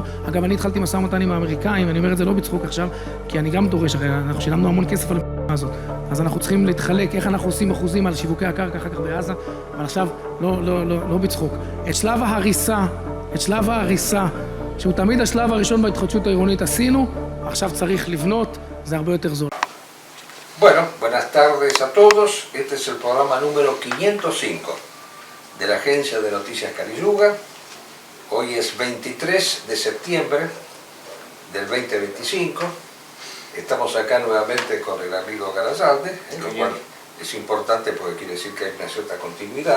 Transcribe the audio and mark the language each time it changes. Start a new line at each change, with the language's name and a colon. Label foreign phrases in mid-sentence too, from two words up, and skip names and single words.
Hebrew: אגב, אני התחלתי משא ומתן עם האמריקאים, אני אומר את זה לא בצחוק עכשיו, כי אני גם דורש, הרי אנחנו שילמנו המון כסף על המדינה הזאת, אז אנחנו צריכים להתחלק, איך אנחנו עושים אחוזים על שיווקי הקרקע אחר כך בעזה, אבל עכשיו לא בצחוק. את שלב ההריסה, שהוא תמיד השלב הראשון בהתחדשות העירונית עשינו, עכשיו צריך לבנות, זה הרבה יותר זול.
Spanish: Bueno, buenas tardes a todos. Este es el programa número 505 de la agencia de noticias Caliyuga. Hoy es 23 de septiembre del 2025. Estamos acá nuevamente con el amigo Garazalde, lo cual es importante porque quiere decir que hay una cierta continuidad.